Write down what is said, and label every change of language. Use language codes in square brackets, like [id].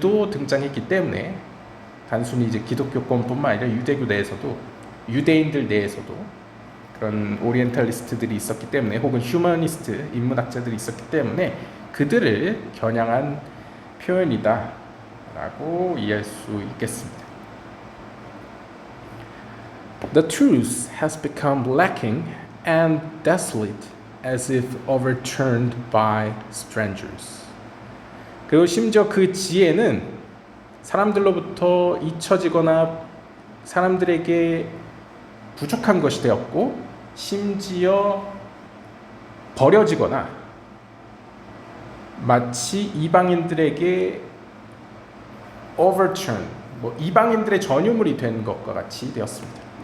[ko] 등장했기 때문에 단순히 이제 기독교권뿐만 아니라 유대교 내에서도, 유대인들 내에서도 그런 오리엔탈리스트들이 있었기 때문에, 혹은 휴머니스트, 인문학자들이 있었기 때문에 그들을 겨냥한 표현이다 라고 이해할 수 있겠습니다. [en] The truth has become lacking and desolate as if overturned by strangers. [ko] 그리고 심지어 그 지혜는 사람들로부터 잊혀지거나 사람들에게 부족한 것이 되었고 심지어 버려지거나 마치 이방인들에게 overturn, 이방인들의 전유물이 된 것과 같이 되었습니다.